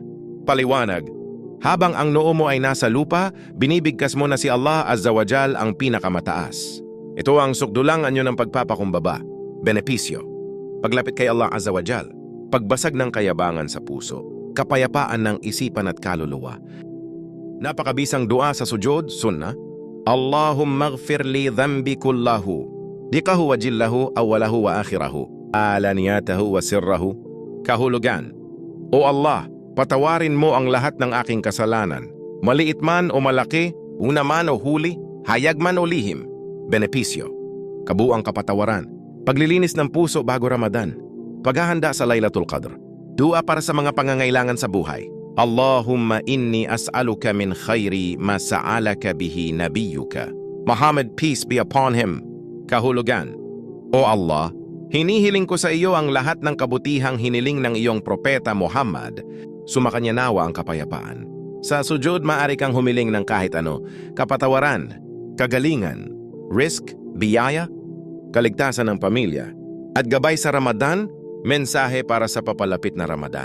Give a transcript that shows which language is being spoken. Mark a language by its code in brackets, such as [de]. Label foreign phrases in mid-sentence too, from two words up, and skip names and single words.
[tl] Paliwanag, habang ang noo mo ay nasa lupa, binibigkas mo na si [ar] الله عز وجل [tl] ang pinakamataas. Ito ang sukdulangan nyo ng pagpapakumbaba. Benepisyo, paglapit kay [ar] الله عز وجل, [tl] pagbasag ng kayabangan sa puso, kapayapaan ng isipan at kaluluwa. Napakabisang dua sa sujud, sunnah. [ar] اللهم اغفر لي ذنبي كله دقه وجله وأوله وآخره وعلانيته وسره. [tl] Kahulugan, O Allah, patawarin mo ang lahat ng aking kasalanan, maliit man o malaki, una man o huli, hayag man o lihim. Benepisyo, kabuang kapatawaran, paglilinis ng puso bago Ramadan, paghahanda sa Laylatul Qadr, dua para sa mga pangangailangan sa buhay. [ar] اللهم إني أسألك من خير ما سألك به نبيك محمد, [en] peace be upon him. [tl] Kahulugan, O Allah, hinihiling ko sa iyo ang lahat ng kabutihang hiniling ng iyong Propeta Muhammad, sumakanya nawa ang kapayapaan. Sa sujud, maaari kang humiling ng kahit ano, kapatawaran, kagalingan, risk, biyaya, kaligtasan ng pamilya, at gabay sa Ramadan, mensahe para sa papalapit na Ramadan.